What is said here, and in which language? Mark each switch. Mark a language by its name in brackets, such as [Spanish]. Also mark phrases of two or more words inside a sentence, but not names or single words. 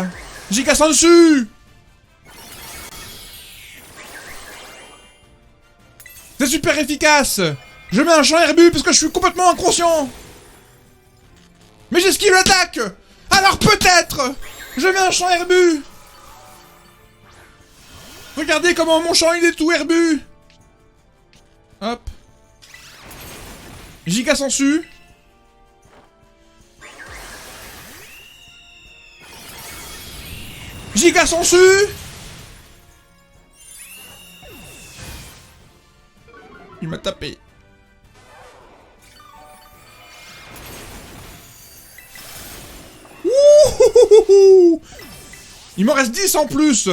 [French] Giga sensu. C'est super efficace. Je mets un champ herbu parce que je suis complètement inconscient. Mais j'esquive l'attaque. Alors peut-être je mets un champ herbu. Regardez comment mon champ il est tout herbu. Hop. Giga sensu. Giga sensu. Il m'a tapé. Ouh. Il m'en reste 10 en plus.